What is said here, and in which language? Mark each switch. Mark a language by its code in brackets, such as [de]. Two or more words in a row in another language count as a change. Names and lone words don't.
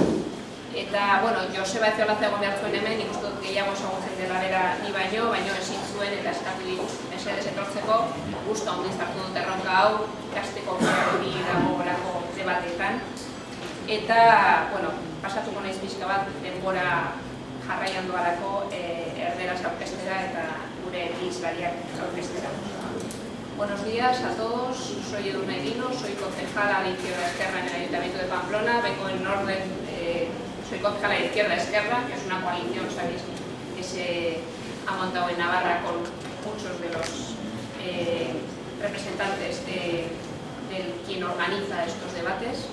[eu] Eta, bueno, Joseba Ezeolatza egon behar zuen hemen, nik uste dut gehiago ezagutzen dela bera ni baino ezin zuen eta eskatu dit mesedez etortzeko, gustu handiz hartu dut erronka hau, ikasteko hori dagoelako debateetan. Eta, bueno, pasatuko naiz pixka bat denbora jarraian doalako erderaz aurkeztera eta gure hizlariak aurkeztera. [es] Buenos días a todos, soy Edurne Eguino, soy concejala de Izquierda Esquerra en el Ayuntamiento de Pamplona, vengo en orden, soy concejala de Izquierda Esquerra, que es una coalición, sabéis, que se ha montado en Navarra con muchos de los representantes de quien organiza estos debates.